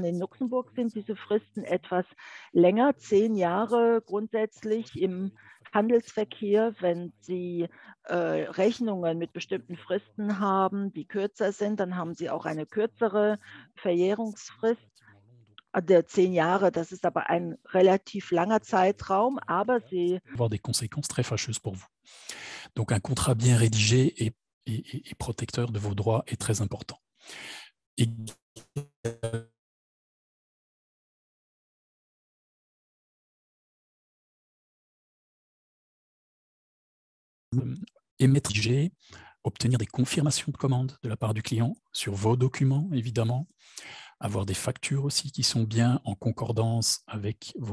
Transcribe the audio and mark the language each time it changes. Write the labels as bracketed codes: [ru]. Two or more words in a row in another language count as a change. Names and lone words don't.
[de] In Luxemburg sind diese Fristen etwas länger, 10 Jahre grundsätzlich im Handelsverkehr. Wenn Sie Rechnungen mit bestimmten Fristen haben, die kürzer sind, dann haben Sie auch eine kürzere Verjährungsfrist. Der 10 Jahre, das ist aber ein relativ langer Zeitraum, aber sie [fr] avoir des conséquences très fâcheuses pour vous. Donc un contrat bien rédigé et protecteur de vos droits est très important. Et émettre, obtenir des confirmations de commande de la part du client sur vos documents, évidemment, avoir des factures aussi qui sont bien en concordance avec vos